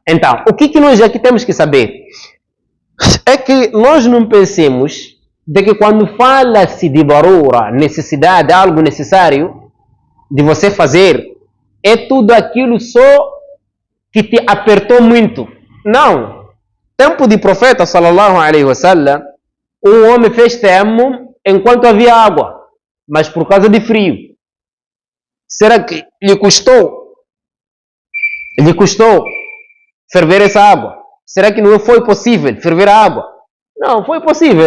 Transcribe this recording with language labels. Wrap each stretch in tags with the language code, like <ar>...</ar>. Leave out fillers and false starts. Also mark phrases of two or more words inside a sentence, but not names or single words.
<pt>Então, o que nós aqui temos que saber? É que nós não pensemos de que quando fala-se de barura, necessidade, algo necessário de você fazer, é tudo aquilo só que te apertou muito. Não. Tempo de profeta,</pt> <ar>صلى الله عليه وسلم,</ar> <pt>um homem fez tayammum enquanto havia água, mas por causa de frio. Será que lhe custou ferver essa água? Será que não foi possível ferver a água? Não, foi possível.</pt>